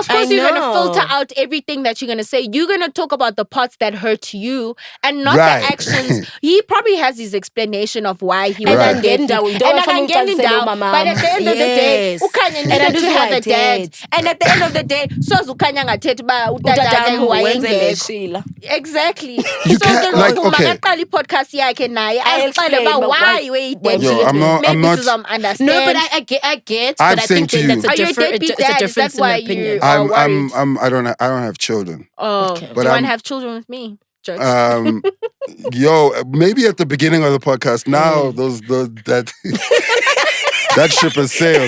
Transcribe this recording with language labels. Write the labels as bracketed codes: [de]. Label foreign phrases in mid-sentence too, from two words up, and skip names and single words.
[en] Of course, you're going to filter out everything that you're going to say. You're going to talk about the parts that hurt you and not the actions. He probably has his explanation of why he was getting down. But at the end of the day, Khanya needed to have a dad. And at the end of the day, so Khanya [xh] ngathethi ba utata wayengekho. [en] Exactly. So the podcast [xh] yakhe naye azixele ba [en] why we did. I'm not. Understand. No, but I get. But I think that's a difference in opinion. I don't have children. Oh, okay. But do you want to have children with me? Jokes. Maybe at the beginning of the podcast. Now that that ship has sailed.